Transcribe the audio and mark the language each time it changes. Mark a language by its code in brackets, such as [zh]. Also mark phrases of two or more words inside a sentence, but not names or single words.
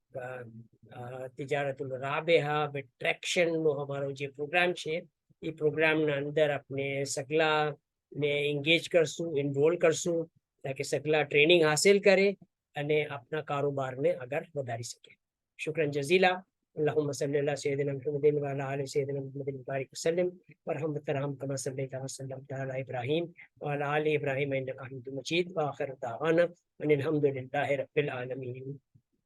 [gu] તિજારતુલ રાબેહા વિથ ટ્રેક્શનનો અમારો જે પ્રોગ્રામ છે એ પ્રોગ્રામના અંદર આપણે સગલાને એન્ગેજ કરશું એનરોલ કરશું તાકે સગલા ટ્રેનિંગ હાસિલ કરે અને આપના કારોબારને આગળ વધારી શકે [ar] شكرا جزيلا اللهم صل على سيدنا محمد وعلى ال سيدنا محمد وبارك وسلم ورحمة الله كما صليت وسلمت على ابراهيم وعلى ال ابراهيم انك حميد مجيد واخر دعوانا ان الحمد لله رب العالمين